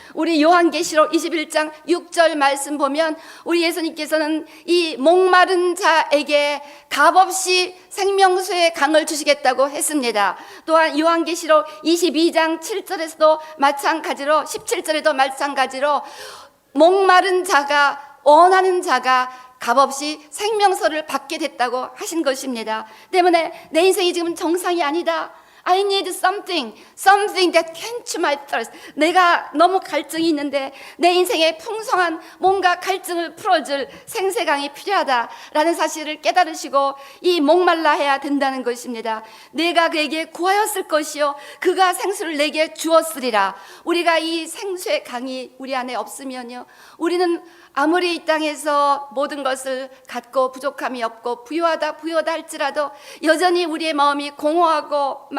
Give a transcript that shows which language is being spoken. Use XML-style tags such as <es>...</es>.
<ko>우리 요한계시록 21장 6절 말씀 보면 우리 예수님께서는 이 목마른 자에게 값없이 생명수의 강을 주시겠다고 했습니다. 또한 요한계시록 22장 7절에서도 마찬가지로 17절에도 마찬가지로 목마른 자가 원하는 자가 값없이 생명서를 받게 됐다고 하신 것입니다. 때문에 내 인생이 지금 정상이 아니다.</ko> <en>I need something that quench my thirst.</en> <ko>내가 너무 갈증이 있는데 내 인생에 풍성한 뭔가 갈증을 풀어줄 생수강이 필요하다라는 사실을 깨달으시고 이 목말라 해야 된다는 것입니다. 내가 그에게 구하였을 것이요 그가 생수를 내게 주었으리라. 우리가 이 생수의 강이 우리 안에 없으면요 우리는 아무리 이 땅에서 모든 것을 갖고 부족함이 없고 부유하다 할지라도 여전히 우리의 마음이 공허하고</ko>